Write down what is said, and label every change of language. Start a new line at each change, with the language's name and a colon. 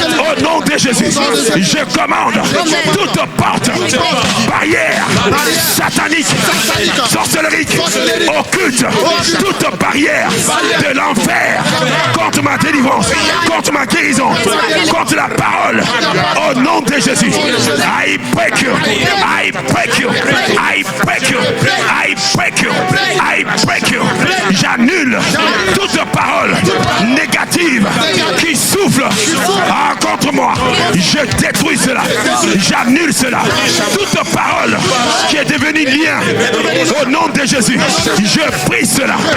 French: Au nom de Jésus, je commande toute porte, barrière, satanique, sorcellerique, occulte, toute barrière de l'enfer contre ma délivrance, contre ma guérison, contre la parole. Au nom de Jésus,
English: I break you, I break you, I break you, I break you, I break you.
French: J'annule toute parole négative qui souffle contre moi. Je détruis cela. J'annule cela. Toute parole qui est devenue lien au nom de Jésus. Je prie cela.